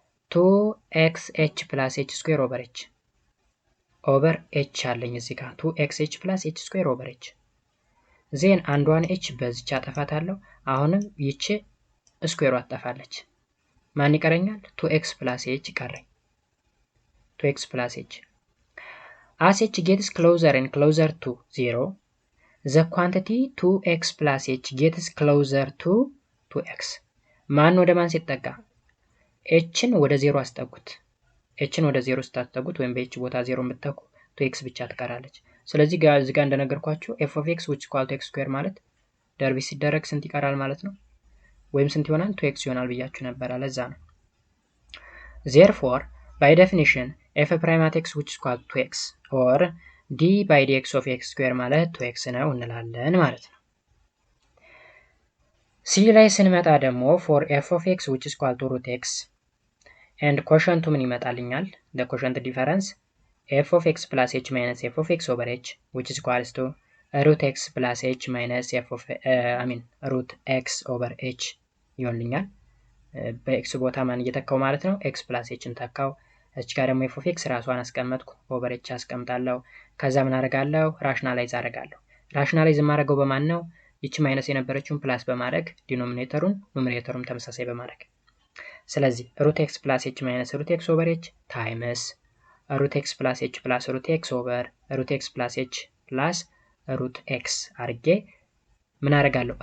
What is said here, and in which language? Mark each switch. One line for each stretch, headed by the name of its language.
English: 2xh plus h square over h
Amharic: ኦቨር h አለኝ እዚህ ጋር 2xh plus h square over h then አንዷን h በዚች አጠፋታለሁ። አሁንም ይቺ ስኩዌሯ አጠፋለች። ማን ይቀረኛል?
English: 2x plus h ቀረኝ። 2x plus h as h gets closer and closer to 0 the quantity 2x plus h gets closer to 2x
Amharic: ማን ወደ ማን ሲጠጋ? hን ወደ 0 አስጠጉት። hን ወደ 0 ስታስጠጉት ወይም በh ቦታ 0 ብትተኩ 2x ብቻ ትቀራለች። ስለዚህ ጋር እዚህ ጋር እንደነገርኳችሁ f of x which equal to x square ማለት ደርቢ ሲደረግ ስንት ይቀራል ማለት ነው? ወይም ስንት ይሆናል?
English: 2x ይሆናል
Amharic: ብያችሁ ነበር። ለዛ ነው።
English: therefore by definition f prime at x which is equal to 2x or d by dx of x square ማለት 2x ነው እንላለን ማለት ነው። ሲ ላይ ስንመጣ ደግሞ for f of x which is equal to root x and quotient ምን ይመጣልኛል? the quotient difference f of x plus h minus f of x over h which is equals to root x plus h minus f of root x over h ይሆንልኛል።
Amharic: በኤክስ ቦታ ማን እየተካው ማለት ነው?
English: x plus h
Amharic: እንተካው። እዚህ ጋር ደግሞ f of x ራሷን አስቀመጥኩ፣ over h አስቀምጣለሁ። ከዛ ምን አደርጋለሁ? ራሽናላይዝ አደርጋለሁ። ራሽናላይዝ የማደርገው በማን ነው? ይቺ ማይነስ የነበረችውን ፕላስ በማድረግ ዲኖሚኔተሩን ኑሜሬተሩን ተመሳሳይ በማድረግ ስለዚህ
English: root x plus h minus root x over h times root x plus h plus root x over root x plus h plus root x አድርጌ ምን አደርጋለሁ?